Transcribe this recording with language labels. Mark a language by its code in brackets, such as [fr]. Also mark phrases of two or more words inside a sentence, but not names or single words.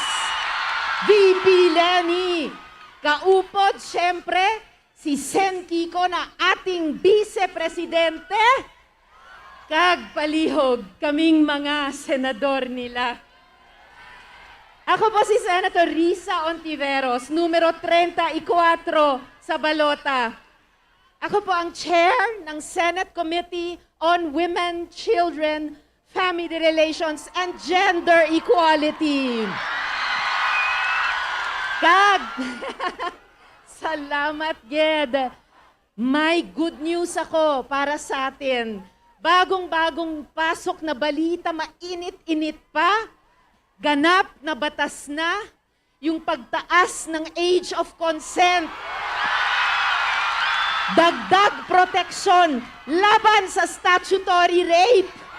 [hil] VP Leni, kaupod siyempre si Sen Kiko na ating vice-presidente. Kag palihog kaming mga senador nila. [tl] Ako po si Senator Risa Ontiveros, numero 34 sa balota. Ako po ang chair ng Senate Committee on Women, Children, Family Relations, and Gender Equality. [hil] Kag, salamat, Ged. [tl] May [en] good news [tl] ako para sa atin. Bagong-bagong pasok na balita, mainit-init pa, ganap na batas na yung pagtaas ng [en] age of consent. [tl] Dagdag proteksyon laban sa statutory rape.